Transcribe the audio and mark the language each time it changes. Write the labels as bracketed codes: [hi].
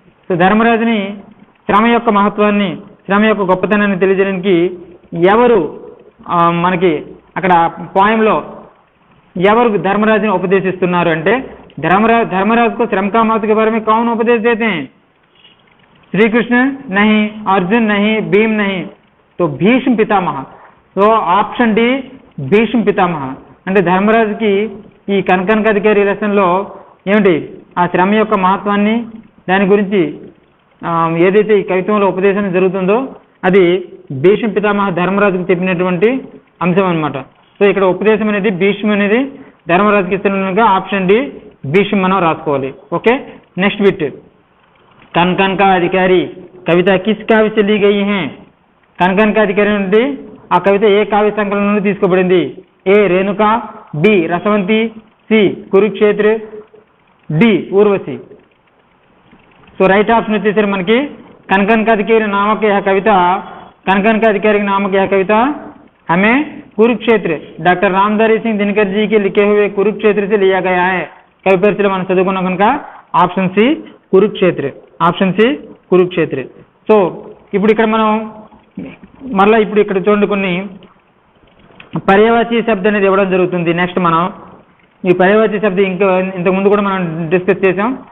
[hi] तो धर्मराज ने [te] శ్రమ యొక్క మహత్వాన్ని, శ్రమ యొక్క గొప్పతనాన్ని తెలియజేయడానికి ఎవరు మనకి అక్కడ పోయంలో ఎవరు ధర్మరాజుని ఉపదేశిస్తున్నారు అంటే [hi] धर्मराज को श्रम का महत्व के बारे में कौन उपदेश देते हैं। श्री कृष्ण नहीं, अर्जुन नहीं, भीम नहीं, तो भीष्म पितामह। तो ऑप्शन डी भीष्म पितामह। [te] అంటే ధర్మరాజుకి ఈ కనకనకాధికారి లెసన్లో ఏమిటి ఆ శ్రమ యొక్క మహత్వాన్ని దాని గురించి ఏదైతే ఈ కవిత్వంలో ఉపదేశం జరుగుతుందో అది భీష్మ పితామహ ధర్మరాజుకు చెప్పినటువంటి అంశం అన్నమాట। సో ఇక్కడ ఉపదేశం అనేది భీష్మ అనేది ధర్మరాజుకి ఇస్తున్నగా ఆప్షన్ డి భీష్మ మనం రాసుకోవాలి। ఓకే, [hi] नेक्स्ट बिट, कन कन का अधिकारी कविता किस काव्य से ली गई है? कन कन का अधिकारी [te] నుండి ఆ కవిత ఏ కావ్య సంకలనం నుండి తీసుకోబడింది? ఏ Renuka, B రసవంతి, C Kurukshetra, D Urvashi. So right option వచ్చేసరికి మనకి [hi] कनकन का अधिकारी नामक यह कविता, कनकन का अधिकारी नामक यह कविता हमें कुरुक्षेत्र डॉक्टर रामधारी सिंह दिनकर जी के लिखे हुए कुरुक्षेत्र से लिया गया है. कवि परिचय [te] మనం చదువుకున్నాం కనుక option C Kurukshetra, option C Kurukshetra. So ఇప్పుడు ఇక్కడ మనం మళ్ళీ ఇప్పుడు ఇక్కడ చూడండి కొన్ని పర్యాయవాచి శబ్దం అనేది ఇవ్వడం జరుగుతుంది. నెక్స్ట్ మనం ఈ పర్యాయవాచి శబ్దం ఇంతకు ముందు కూడా మనం డిస్కస్ చేసాం.